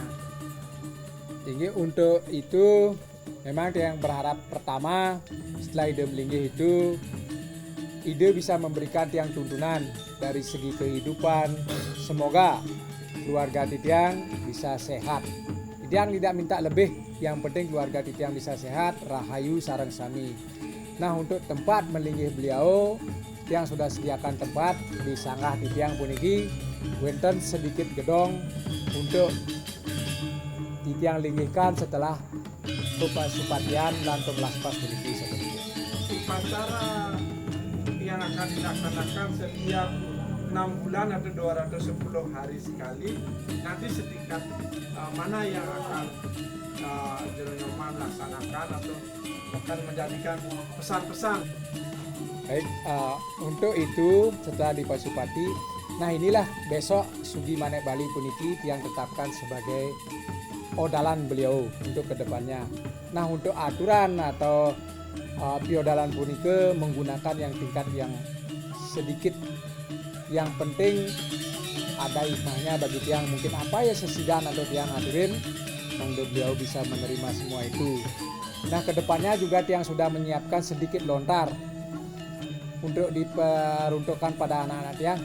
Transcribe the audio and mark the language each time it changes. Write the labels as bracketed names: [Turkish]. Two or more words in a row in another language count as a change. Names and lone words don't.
[Indonesian] Tinggi untuk itu memang yang berharap pertama setelah ide melinggih itu ide bisa memberikan tiang tuntunan dari segi kehidupan. Semoga keluarga Titiang bisa sehat. Titiang tidak minta lebih, yang penting keluarga Titiang bisa sehat, [Balinese] rahayu sareng sami. [Indonesian] Nah, untuk tempat melinggih beliau Titiang sudah sediakan tempat di sanggah Titiang [Balinese] puniki wonten [Indonesian] sedikit gedong untuk Titiang linggihkan setelah supatian lantung Laspas puniki seperti itu. Upacara yang akan dilaksanakan setiap 6 bulan atau 210 hari sekali, nanti setingkat mana yang akan Jeronyoman laksanakan atau akan menjadikan pesan-pesan. Baik, untuk itu setelah di Pasupati, nah inilah besok Sugi Manek Bali puniki yang tetapkan sebagai odalan beliau untuk kedepannya. Nah, untuk aturan atau piodalan punike menggunakan yang tingkat yang sedikit, yang penting ada hikmahnya bagi tiang, mungkin apa ya sesidan atau tiang hadirin, monggo beliau bisa menerima semua itu. Nah, kedepannya juga tiang sudah menyiapkan sedikit lontar untuk diperuntukkan pada anak-anak tiang.